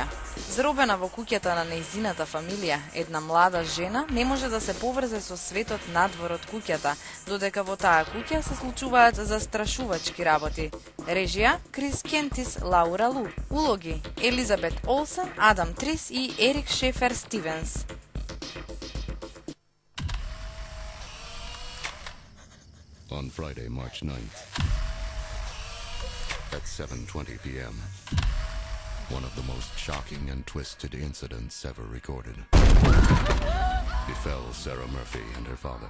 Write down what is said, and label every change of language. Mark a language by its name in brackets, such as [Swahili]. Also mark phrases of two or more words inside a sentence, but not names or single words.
[Macedonian] Заробена во куќата на нејзината фамилија, една млада жена не може да се поврзе со светот надвор од куќата, додека во таа куќа се случуваат застрашувачки работи. Режија Крис Кентис, Лаура Лу. Улоги Елизабет Олсен, Адам Трис и Ерик Шефер Стивенс. [English] On Friday, March 9th, at 7:20 p.m., one of the most shocking and twisted incidents ever recorded befell Sarah Murphy and her father.